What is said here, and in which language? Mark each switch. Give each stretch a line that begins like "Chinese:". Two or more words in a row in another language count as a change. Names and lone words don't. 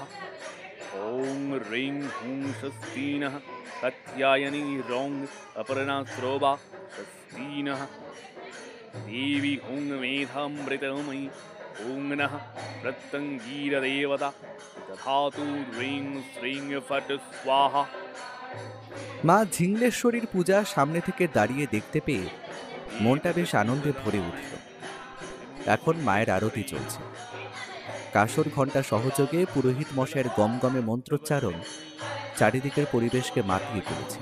Sanskrit: ॐ ह्रीं हुं स्वस्तिनः। कथ्यायनी रौङ् अपर्णस्रवा स्वस्तिनः। देवी हुं मेधामृतमयी। ॐ नः प्रत्यङ्गीरदेवता दधातु ह्रीं श्रीं फट् स्वाहा।
Bangla: মা ঝিংলেশ্বরীর পূজা সামনে থেকে দাঁড়িয়ে দেখতে পেয়ে মনটা বেশ আনন্দে ভরে উঠল। এখন মায়ের আরতি চলছে। কাসর ঘণ্টা সহযোগে পুরোহিত মশাইয়ের গমগমে মন্ত্রোচ্চারণ চারিদিকের পরিবেশকে মাতিয়ে তুলেছে।